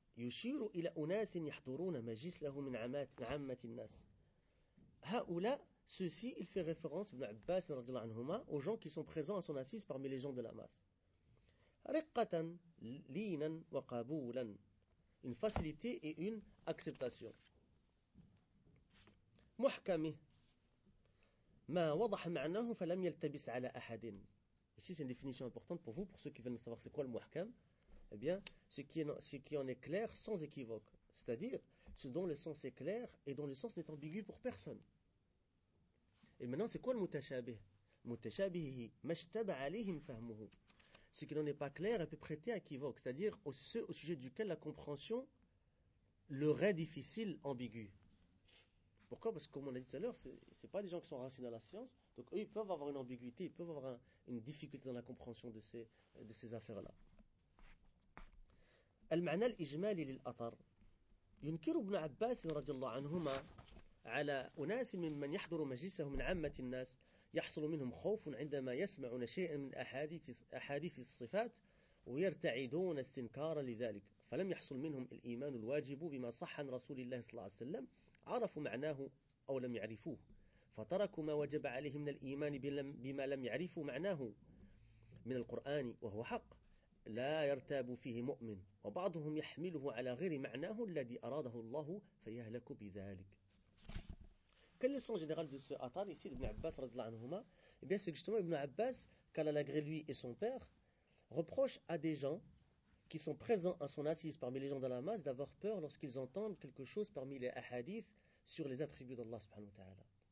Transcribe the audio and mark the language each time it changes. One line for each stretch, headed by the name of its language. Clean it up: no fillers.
Arabic: يشير إلى أناس يحضرون مجلس له من عامة الناس. هؤلاء
French: ceux-ci, il fait référence ابن عباس رضي الله عنهما aux gens qui sont présents à son assise parmi les gens de la masse.
Arabic: رقة لينا وقبولا.
French: Une facilité et une acceptation.
Arabic: محكم ما وضح معناه فلم يلتبس على أحد.
French: Ici c'est une définition importante pour vous, pour ceux qui veulent savoir c'est quoi le محكم. Eh bien, ce qui en est clair sans équivoque. C'est-à-dire, ce dont le sens est clair et dont le sens n'est ambigu pour personne. Et maintenant, c'est quoi le mutashabih?
Arabic: Mutashabihi, mashtaba alihim fahmuhu.
French: Ce qui n'en est pas clair, elle peut prêter à équivoque. C'est-à-dire, au sujet duquel la compréhension le rend difficile, ambigu. Pourquoi? Parce que, comme on l'a dit tout à l'heure, ce n'est pas des gens qui sont racinés dans la science. Donc, eux, ils peuvent avoir une ambiguïté, ils peuvent avoir une difficulté dans la compréhension de ces affaires-là.
Arabic: المعنى الإجمالي للأثر ينكر ابن عباس رضي الله عنهما على أناس ممن يحضر مجلسه من عامة الناس يحصل منهم خوف عندما يسمعون شيئا من أحاديث الصفات ويرتعدون استنكارا لذلك فلم يحصل منهم الإيمان الواجب بما صح عن رسول الله صلى الله عليه وسلم عرفوا معناه أو لم يعرفوه فتركوا ما وجب عليهم من الإيمان بما لم يعرفوا معناه من القرآن وهو حق لا يرتاب فيه مؤمن وبعضهم يحمله على غير معناه الذي أراده الله فيهلك بذلك.
French: Quel est le sens général de ce atar ici d'Ibn Abbas رضي الله عنهما? Eh bien, c'est justement Ibn Abbas, qu'Allah l'agrée lui et son père, reproche à des gens qui sont présents à son assise parmi les gens de la masse d'avoir peur lorsqu'ils entendent quelque chose parmi les hadiths sur les attributs d'Allah subhanahu wa ta'ala.